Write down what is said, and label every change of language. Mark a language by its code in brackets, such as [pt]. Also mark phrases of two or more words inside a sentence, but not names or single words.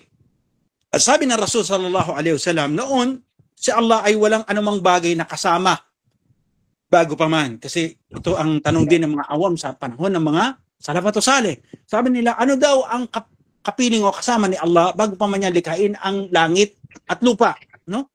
[tl] At sabi ng Rasul [ar] صلى الله عليه وسلم, [tl] noon si Allah ay walang anumang bagay na kasama bago pa man. Kasi ito ang tanong din ng mga awam sa panahon ng mga salafat o salih. Sabi nila, ano daw ang kapiling o kasama ni Allah bago pa man niya likhain ang langit at lupa, no?